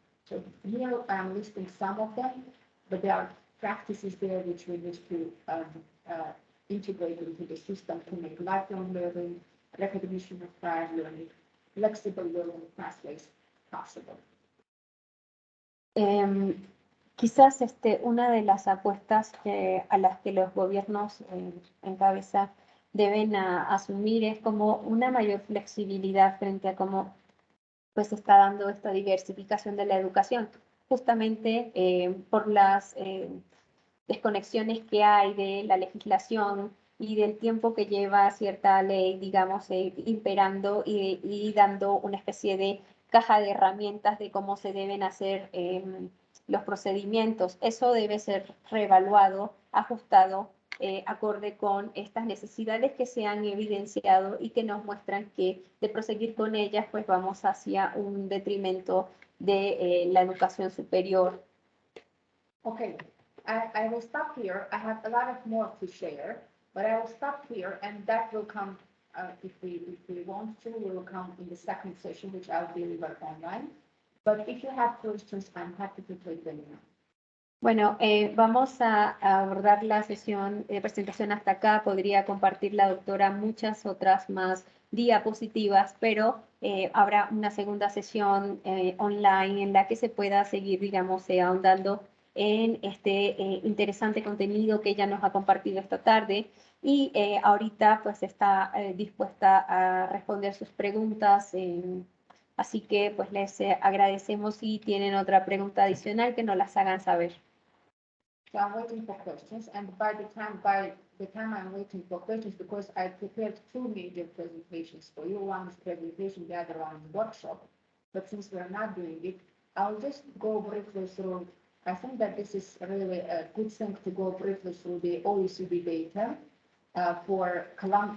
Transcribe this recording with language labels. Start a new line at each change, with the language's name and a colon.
English: So here I'm listing some of them, but there are practices there which we need to integrate into the system to make lifelong learning, recognition of prior learning, flexible learning pathways possible.
Spanish: Quizás una de las apuestas a las que los gobiernos en cabeza deben asumir es como una mayor flexibilidad frente a cómo pues se está dando esta diversificación de la educación, justamente por las desconexiones que hay de la legislación y del tiempo que lleva cierta ley, digamos, imperando y dando una especie de caja de herramientas de cómo se deben hacer los procedimientos. Eso debe ser reevaluado, ajustado, acorde con estas necesidades que se han evidenciado y que nos muestran que de proseguir con ellas, pues vamos hacia un detrimento de la educación superior.
English: Okay, I will stop here. I have a lot of more to share, but I will stop here, and that will come, if we want to, will come in the second session, which I'll deliver online. But if you have questions, I'm happy to take them now.
Spanish: Bueno, vamos a abordar la sesión de presentación hasta acá. Podría compartir la doctora muchas otras más diapositivas, pero habrá una segunda sesión online en la que se pueda seguir, digamos, ahondando en este interesante contenido que ella nos ha compartido esta tarde y ahorita pues está dispuesta a responder sus preguntas. Así que pues les agradecemos si tienen otra pregunta adicional que nos las hagan saber.
English: So I'm waiting for questions, and by the time I'm waiting for questions, because I prepared two major presentations for you. One is presentation, the other one is workshop. But since we're not doing it, I'll just go briefly through. I think that this is really a good thing to go briefly through the OECD data for Colombia.